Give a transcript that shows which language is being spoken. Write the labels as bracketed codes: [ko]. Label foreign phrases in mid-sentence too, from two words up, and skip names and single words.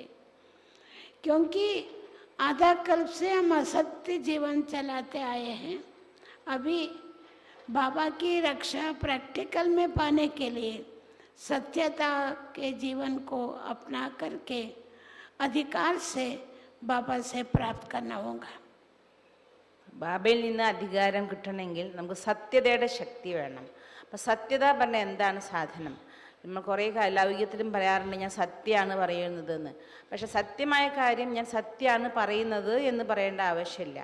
[hi] क्योंकि आधा कल्प से हम असत्य जीवन चलाते आए हैं। अभी बाबा की रक्षा प्रैक्टिकल में पाने के लिए सत्यता के जीवन को अपना करके अधिकार से बाबा से प्राप्त करना होगा। [ml] ബാബയിൽ നിന്ന് അധികാരം കിട്ടണമെങ്കിൽ നമുക്ക് സത്യതയുടെ ശക്തി വേണം. അപ്പം സത്യത പറഞ്ഞാൽ എന്താണ് സാധനം? നമ്മൾ കുറേ ലൗകികത്തിലും പറയാറുണ്ട് ഞാൻ സത്യമാണ് പറയുന്നതെന്ന്. പക്ഷെ സത്യമായ കാര്യം ഞാൻ സത്യമാണ് പറയുന്നത് എന്ന് പറയേണ്ട ആവശ്യമില്ല.